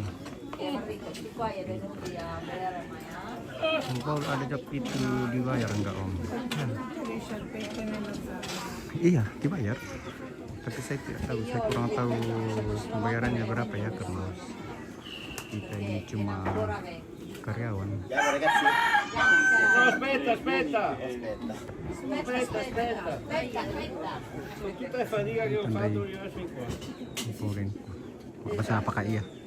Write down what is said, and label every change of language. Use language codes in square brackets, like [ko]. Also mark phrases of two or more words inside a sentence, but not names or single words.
[id] Kalau ada job itu dibayar enggak Om? Iya dibayar. Tapi saya tidak tahu, saya kurang tahu pembayarannya berapa ya karena kita ini cuma karyawan. [it] Aspetta. Tutta fatica che ho fatto io fin qua. [id] Kurin. Basta apakah iya?